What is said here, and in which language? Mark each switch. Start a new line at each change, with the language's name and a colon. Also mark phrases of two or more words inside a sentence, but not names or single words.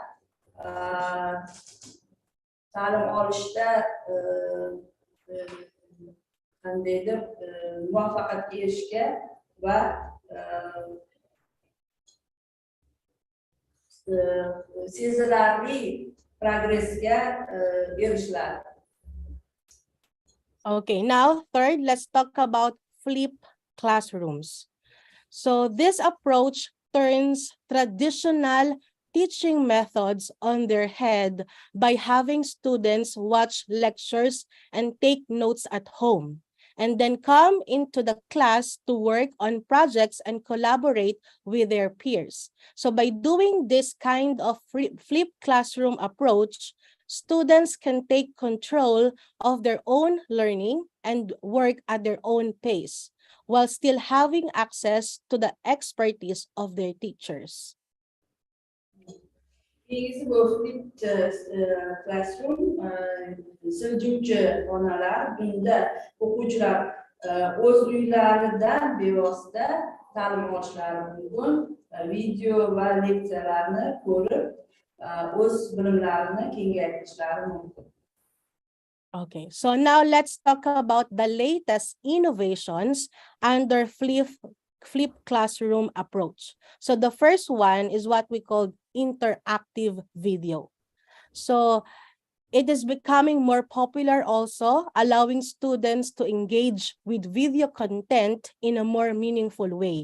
Uzbek: ta'lim olishda qandaydir muvaffaqiyatga erishishga va sezilarli progressga erishiladi.
English: Okay, now third, let's talk about flipped classrooms. So this approach turns traditional teaching methods on their head by having students watch lectures and take notes at home, and then come into the class to work on projects and collaborate with their peers. So by doing this kind of flipped classroom approach, students can take control of their own learning and work at their own pace, while still having access to the expertise of their teachers.
Uzbek: Keyingisi bu
English: flipped classroom,
Uzbek: siljuvchi xonalar. Bunda o'quvchilar o'z uylaridan bevosita ta'lim olishlari mumkin, video va leksiyalarni ko'rib o'z bilimlarini kengaytirishlari mumkin.
English: Okay, so now let's talk about the latest innovations under flipped classroom approach. So the first one is what we call interactive video. So it is becoming more popular also, allowing students to engage with video content in a more meaningful way.